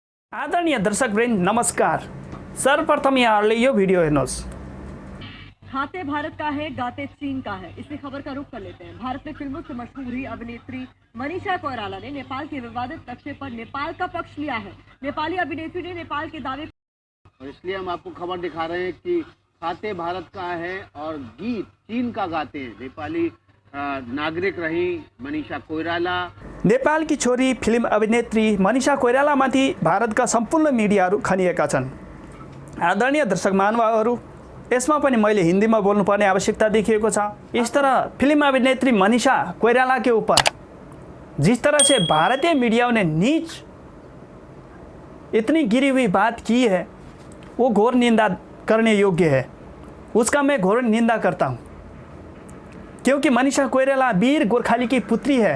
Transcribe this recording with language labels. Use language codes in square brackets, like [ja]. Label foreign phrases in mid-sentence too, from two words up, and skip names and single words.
[ne] आदरणीय दर्शकवृन्द नमस्कार। सर्वप्रथम यहाँहरूले यो भिडियो हेर्नुहोस्। [hi] खाते भारत का है, गाते चीन का है। इसी खबर का रुख कर लेते हैं। भारत में फिल्मों से मशहूर हुई अभिनेत्री मनीषा कोइराला ने नेपाल के विवादित नक्शे पर नेपाल का पक्ष लिया है। नेपाली अभिनेत्री ने नेपाल के दावे और इसलिए हम आपको खबर दिखा रहे हैं कि खाते भारत का है और गीत चीन का गाते हैं। नेपाली नागरिक रही मनीषा कोइराला। [ne] नेपालकी छोरी फिल्म अभिनेत्री मनीषा कोइरालामाथि भारतका सम्पूर्ण मिडियाहरू खनिएका छन्। आदरणीय दर्शक महानुभावहरू, यसमा पनि मैले हिन्दीमा बोल्नुपर्ने आवश्यकता देखिएको छ। [hi] इस तरह फिल्म अभिनेत्री मनीषा कोइराला के ऊपर जिस तरह से भारतीय मीडिया ने नीच इतनी गिरी हुई बात की है, वो घोर निंदा करने योग्य है। उसका मैं घोर निंदा करता हूँ, क्योंकि मनीषा कोइराला वीर गोरखाली की पुत्री है।